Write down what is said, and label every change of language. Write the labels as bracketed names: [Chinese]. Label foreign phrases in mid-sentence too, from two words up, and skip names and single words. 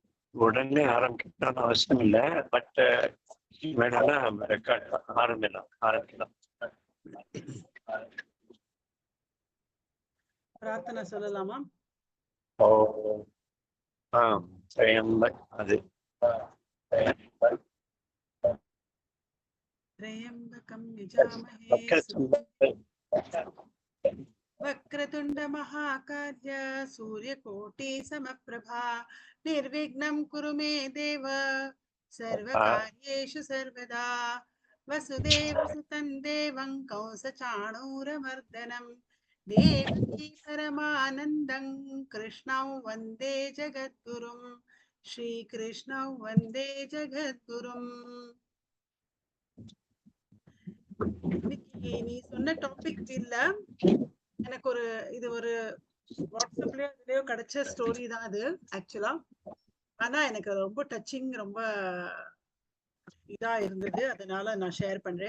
[Tamil] உடனே ஆரம்பிக்கணும்னு அவசியம் இல்லை. பட் வேணாலும் ரெக்கார்ட் ஆரம்பிக்கலாம். பிரார்த்தனை சொல்லலாமா? ஓ அது [Sanskrit] त्र्यम्बकं यजामहे वक्रतुंड महाकार्य सूर्यकोटि समप्रभा निर्विघ्नं कुरु मे देव सर्वकार्येषु सर्वदा वसुदेवसुतं देवं कंसचाणूरमर्दनं देवकी परमानन्दं कृष्णं वन्दे जगद्गुरुं श्रीकृष्णं वन्दे जगद्गुरुं. [Tamil] நீ சொன்ன டாபிக் இல்ல, எனக்கு இது ஒரு வாட்ஸ்அப்லயோ கிடைச்ச ஸ்டோரி தான் அது ஆக்சுவலா. ஆனா எனக்கு ரொம்ப டச்சிங், ரொம்ப இதா இருந்தது, அதனால நான் ஷேர் பண்றேன்.